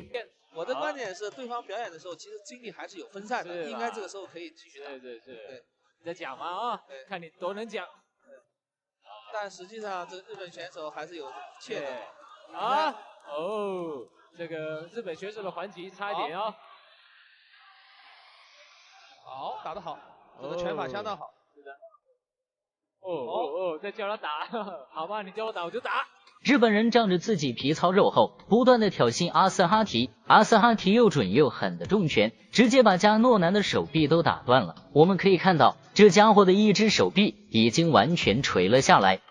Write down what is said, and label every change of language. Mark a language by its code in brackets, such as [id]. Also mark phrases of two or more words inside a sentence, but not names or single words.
[zh] 我的觀點是，對方表演的時候，其實精力還是有分散的，應該這個時候可以繼續打。對，你在講嘛看你多能講。但實際上，這日本選手還是有怯的。這個日本選手的還擊差一點好，打得好，这个拳法相当好。是的。再叫他打，好吧，你叫我打我就打。日本人仗着自己皮糙肉厚，不断的挑衅阿斯哈提。阿斯哈提又准又狠的重拳，直接把加诺南的手臂都打断了。我们可以看到，这家伙的一只手臂已经完全垂了下来。